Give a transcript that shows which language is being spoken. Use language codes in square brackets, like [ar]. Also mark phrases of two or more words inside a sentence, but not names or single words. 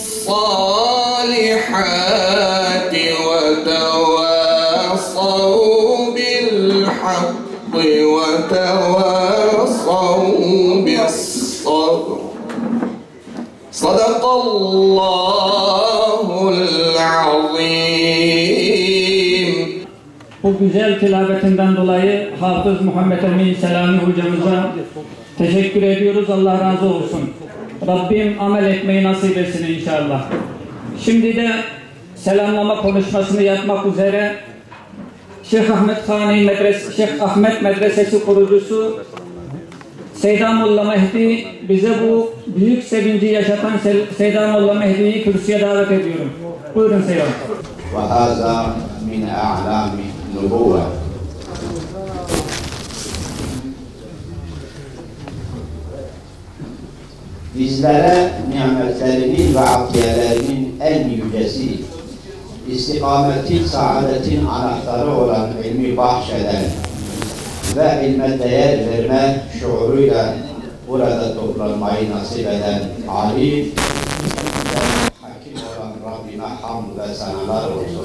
[ar] الصالحات وتواصوا بالحق وتواصوا بالصبر صدق الله العظيم. [tr] Bu güzel tilavetinden dolayı Hafız Muhammed Emin Selami hocamıza teşekkür ediyoruz. Allah razı olsun. Rabbim amel etmeyi nasip etsin inşallah. Şimdi de selamlama konuşmasını yapmak üzere Şeyh Ahmet Medresesi kurucusu Seydanullah Mehdi, bize bu büyük sevinci yaşatan Seydanullah Mehdi'yi kürsüye davet ediyorum. Buyurun Seydan. [ar] وهذا من أعلام النبوة. [tr] Bizlere nimetlerinin ve atiyelerinin en yücesi, istikametin, saadetin anahtarı olan ilmi bahşeden ve ilme değer verme şuuruyla burada toplanmayı nasip eden alim ve hakim olan Rabbime hamd ve senalar olsun.